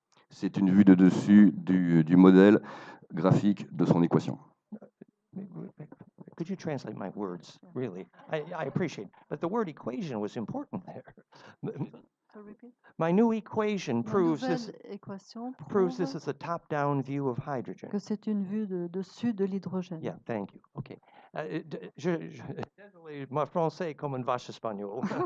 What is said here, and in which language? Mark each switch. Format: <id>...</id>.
<fr>C'est une vue de dessus du modèle graphique de son équation.</fr> <en>Could you translate my words? Really, I appreciate it. But the word equation was important there. My new equation proves this is a top-down view of hydrogen.</en> <fr>Que c'est une vue de dessus de l'hydrogène.</fr> <en>Yeah, thank you. Okay.</en> <fr>Désolé, mon français est comme une vache espagnole.</fr>